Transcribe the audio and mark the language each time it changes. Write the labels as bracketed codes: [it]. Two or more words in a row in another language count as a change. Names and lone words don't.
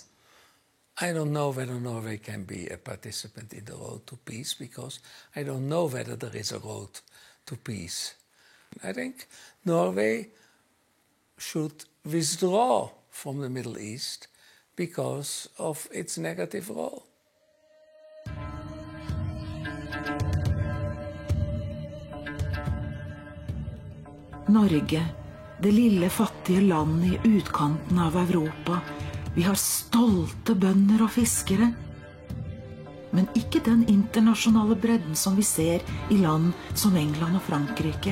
[en] I don't know whether Norway can be a participant in the road to peace, because I don't know whether there is a road to peace. I think Norway should withdraw from the Middle East because of its negative role. [no] Norge, det lille fattige landet i utkanten av Europa. Vi har stolte bønder og fiskere. Men ikke den internasjonale bredden som vi ser i land som England og Frankrike.